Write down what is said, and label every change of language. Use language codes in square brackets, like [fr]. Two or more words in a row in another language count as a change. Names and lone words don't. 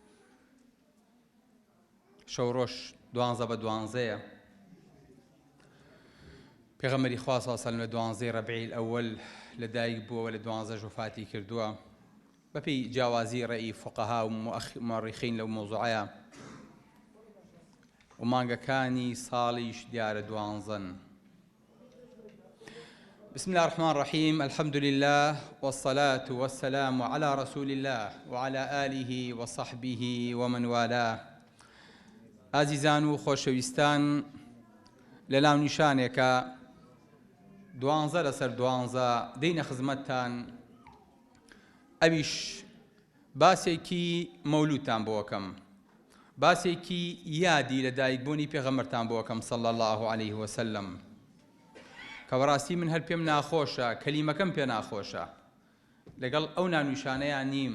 [ckb] شەو ڕۆژ 12 بە 12 پێغەمبەری خوا [ar] صلی الله علیه و سلم [ckb] لە 12 ڕەبیع الأول لەدایک بووەوە، لە 12 وفاتی کردووە بەپێی جیاوازی ڕێی فقەها و مؤرخین لەو مۆزوعەیە، و مانگەکانی ساڵیش دیارە 12. [ar] بسم الله الرحمن الرحيم. الحمد لله والصلاة والسلام على رسول الله وعلى آله وصحبه ومن والاه. [ckb] ئازیزان و خۆشەویستان، لە ناونیشانێکە 12 لەسەر 12 دەینە خزمەتتان. ئەویش باسێکی مەولودتان بۆکەم، باسێکی یادی لە دایکبوونی پێغەمبەرتان بۆکەم [ar] صلی الله عليه وسلم، [ckb] کە بەڕاستی من هەر پێم ناخۆشە، کەلیمەکەم پێ ناخۆشە، لەگەڵ ئەو ناونیشانەیە نیم.